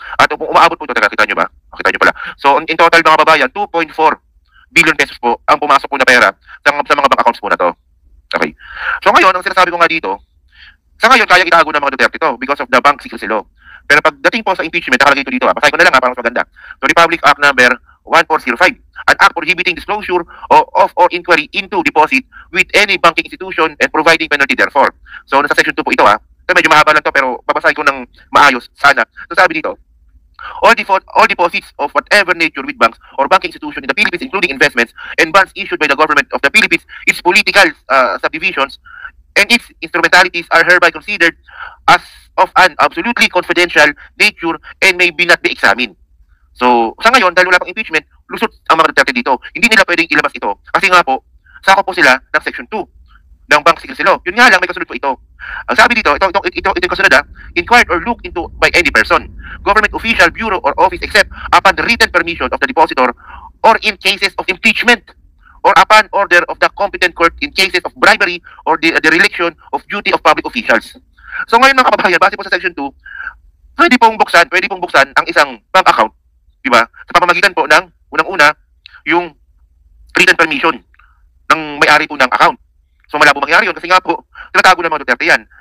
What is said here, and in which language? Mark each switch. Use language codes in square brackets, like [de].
[tl] At kung umaabot po ito, kita nyo ba? Kita nyo pala. So in total mga kababayan, 2.4 billion pesos po ang pumasok po na pera sa mga bank accounts po na to. Okay. So ngayon, ang sinasabi ko nga dito, sa ngayon, kaya itago ng mga Duterte to [en] because of the bank secrecy law. [tl] Pero pagdating po sa impeachment, nakalagay ito dito. Basahin ko na lang para mas maganda. [en] So Republic Act number 1405, an act prohibiting disclosure of or inquiry into deposit with any banking institution and providing penalty therefore. [tl] So nasa section 2 po ito So, medyo mahaba lang to pero babasahin ko ng maayos sana. So sabi dito, [en] all deposits of whatever nature with banks or banking institution in the Philippines, including investments and bonds issued by the government of the Philippines, its political subdivisions, and its instrumentalities are hereby considered as of an absolutely confidential nature and may not be examined. [tl] So, sa ngayon, dahil wala pang impeachment, lusot ang mga Duterte dito. Hindi nila pwedeng ilabas ito. Kasi nga po, sakop po sila ng Section 2 ng Bank Secrecy Law. Yun nga lang, may kasunod po ito. Ang sabi dito, ito yung kasunod [en] inquired or looked into by any person, government official, bureau, or office except upon the written permission of the depositor or in cases of impeachment or upon order of the competent court in cases of bribery or the dereliction of duty of public officials. [tl] So ngayon mga kababayan, base po sa Section 2, pwede pong buksan ang isang bank account, di ba? Sa pamamagitan po ng unang-una yung written permission ng may-ari po ng account. So malabo mangyari yun kasi nga po, tinatago ng mga Duterte yan.